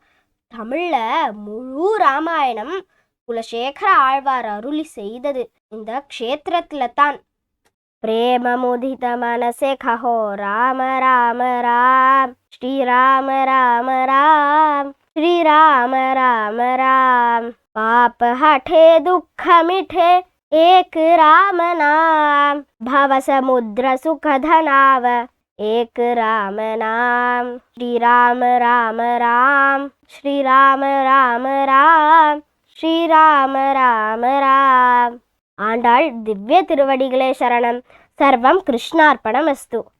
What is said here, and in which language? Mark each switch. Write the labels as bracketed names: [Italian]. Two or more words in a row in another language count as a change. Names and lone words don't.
[Tamil] தமிழ்ல முழு ராமாயணம் குலசேகர ஆழ்வார் அருளி செய்தது இந்த க்ஷேத்திரத்துல தான். [Hindi] प्रेममुदित मनसे कहो राम राम राम, श्रीराम राम राम, श्रीराम राम राम. पाप हठे दुख मिठे एक राम नाम, भव समुद्र सुख धनाव एक राम नाम. श्री राम राम राम, श्री राम राम राम, श्री राम राम राम. [Tamil] ஆண்டாள் திவ்ய திருவடிகளே சரணம். [Sanskrit] सर्वं कृष्णार्पणमस्तु.